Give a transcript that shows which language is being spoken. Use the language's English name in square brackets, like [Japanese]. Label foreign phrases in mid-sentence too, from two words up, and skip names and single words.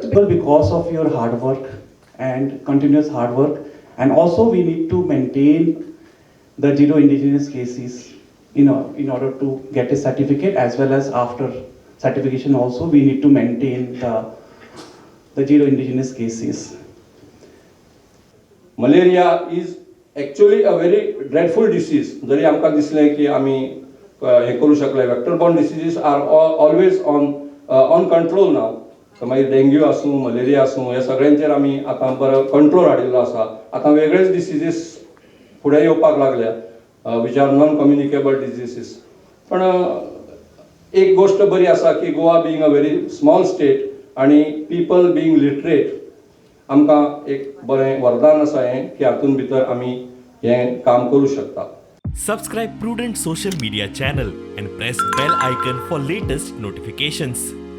[English] Because of your hard work and continuous hard work, and also we need to maintain the 0 indigenous cases in order to get a certificate, as well as after certification also we need to maintain the 0 indigenous cases. Malaria is actually a very dreadful disease. [Konkani] जरी आमकां दिसलें की आमी हे करू शकले, [English] vector-borne diseases are always on control now. [Konkani] So मागीर डेंग्यू आसूं, मलेरिया आसूं, ह्या सगळ्यांचेर आमी आतां बरो कंट्रोल हाडिल्लो आसा. आतां वेगळेच डिसीजीस फुडें येवपाक लागल्या, [English] which are non-communicable diseases. [Konkani] पण एक गोष्ट बरी आसा की गोवा [English] being a very small state [Konkani] आणि [English] people being literate, [Konkani] आमकां एक बरें वरदान आसा हें की हातून भितर आमी हें काम करू शकता. [English] Subscribe Prudent social media channel and press bell icon for latest notifications.